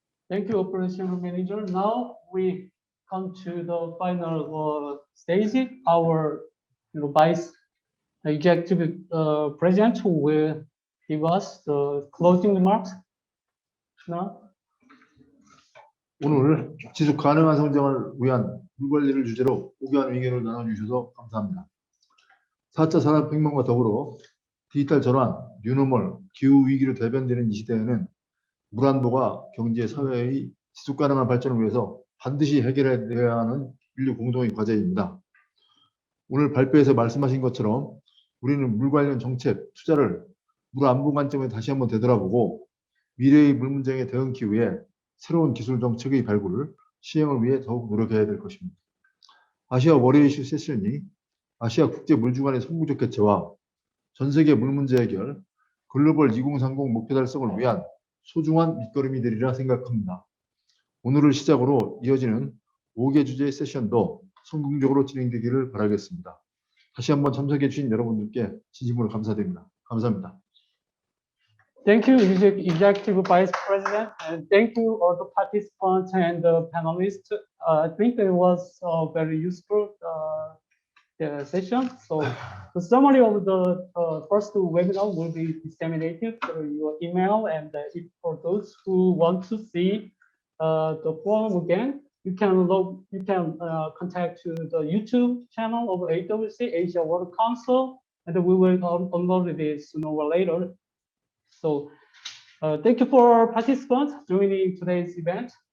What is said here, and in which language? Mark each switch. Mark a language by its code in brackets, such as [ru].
[en] Thank you, Operational Manager. Now we come to the final stage. Our Vice Executive President who will give us the closing remarks. Now. [ko] 오늘 지속 가능한 성장을 위한 물관리를 주제로 고귀한 의견을 나눠주셔서 감사합니다. 4차 산업혁명과 더불어 디지털 전환, 뉴노멀, 기후위기로 대변되는 이 시대에는 물 안보가 경제, 사회의 지속 가능한 발전을 위해서 반드시 해결해야 하는 인류 공동의 과제입니다. 오늘 발표에서 말씀하신 것처럼 우리는 물 관련 정책, 투자를 물 안보 관점에 다시 한번 되돌아보고 미래의 물 문제에 대응하기 위해 새로운 기술 정책의 발굴을 시행을 위해 더욱 노력해야 될 것입니다. 아시아 워터 이슈 세션이 아시아 국제 물주간의 선구적 개최와 전 세계 물 문제 해결, 글로벌 2030 목표 달성을 위한 소중한 밑거름이 되리라 생각합니다. 오늘을 시작으로 이어지는 5개 주제의 세션도 성공적으로 진행되기를 바라겠습니다. 다시 한번 참석해 주신 여러분들께 진심으로 감사드립니다. 감사합니다. [en] Thank you, Executive Vice President, and thank you all the participants and the panelists. I think it was a very useful session. So the summary of the first webinar will be disseminated through your email, and if for those who want to see the forum again, you can contact to the YouTube channel of AWC, Asia Water Council, and we will upload this sooner or later. So thank you for participants joining today's event.